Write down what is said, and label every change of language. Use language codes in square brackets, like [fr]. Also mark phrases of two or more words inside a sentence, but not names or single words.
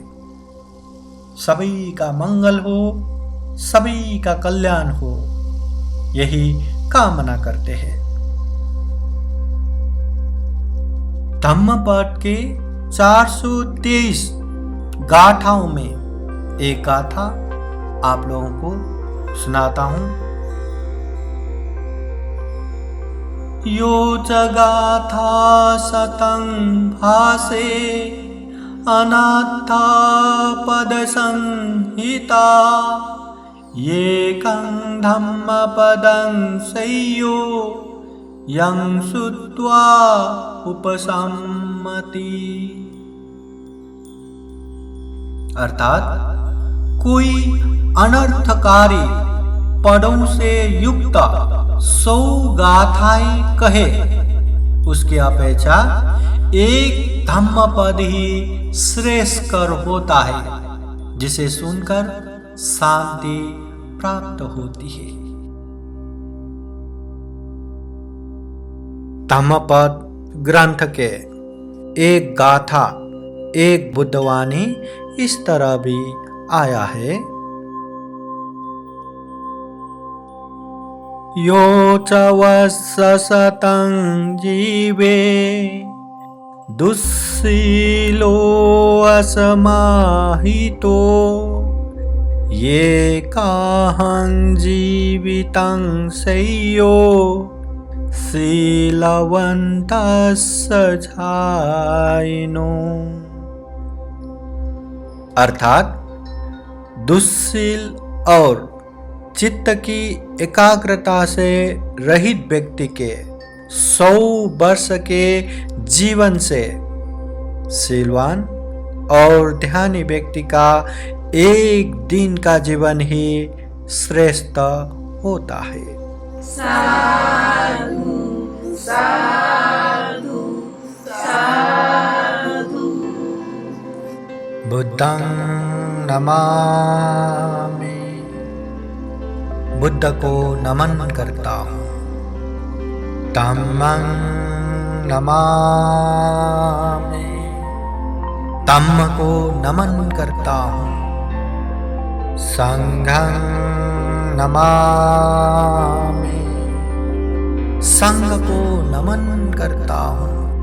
[hi] सभी का मंगल हो, सभी का कल्याण हो, यही कामना करते हैं। धम्मपद के 423 गाथाओं में एक गाथा आप लोगों को सुनाता हूं। [pi] यो च गाथा सतं भासे अनाथा पद संहिता येकं धम्मपदं सय्यो यं श्रुत्वा उपसम्मति। [hi] अर्थात कोई अनर्थकारी पदों से युक्त 100 गाथाएं कहे, उसकी अपेक्षा एक धम्मपद ही श्रेष्ठकर होता है, जिसे सुनकर शांति प्राप्त होती है। धम्मपद ग्रंथ के एक गाथा, एक बुद्धवाणी इस तरह भी आया है। [pi] यो च वत्ससतं जीवे दुस्सीलो असमाहितो ये काहं जीवितं सय्यो शीलवन्तस्य झायिनो। [hi] अर्थात दुस्सील और चित्त की एकाग्रता से रहित व्यक्ति के 100 वर्ष के जीवन से शीलवान और ध्यानी व्यक्ति का एक दिन का जीवन ही श्रेष्ठ होता है। [pi] साधु साधु साधु। बुद्धं नमामि। [hi] बुद्ध को नमन करता हूँ। [pi] धम्मं नमामि। [hi] धम्म को नमन करता हूँ। [pi] संघं नमामि। [hi] संघ को नमन करता हूँ।